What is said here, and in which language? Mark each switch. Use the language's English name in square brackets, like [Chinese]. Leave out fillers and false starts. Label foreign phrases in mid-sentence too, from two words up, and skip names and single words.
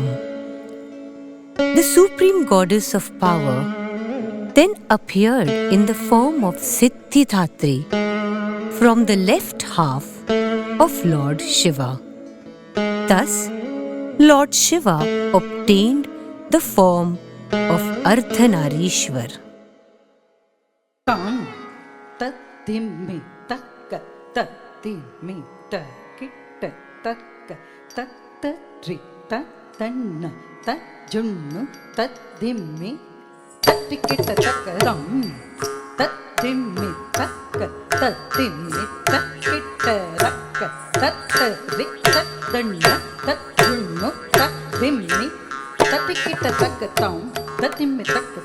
[English] The supreme goddess of power then appeared in the form of Siddhidhatri from the left half of Lord Shiva. Thus, Lord Shiva obtained the form of Ardhanareeshwara. Tam tatimi takka tatimi takitta takka tatri tatanna tajunnu tatimi tatikita takaram tatimi takka tatimi takita rakka tatri tatanna tajunnu tatimi tatikita takatam tatimi takka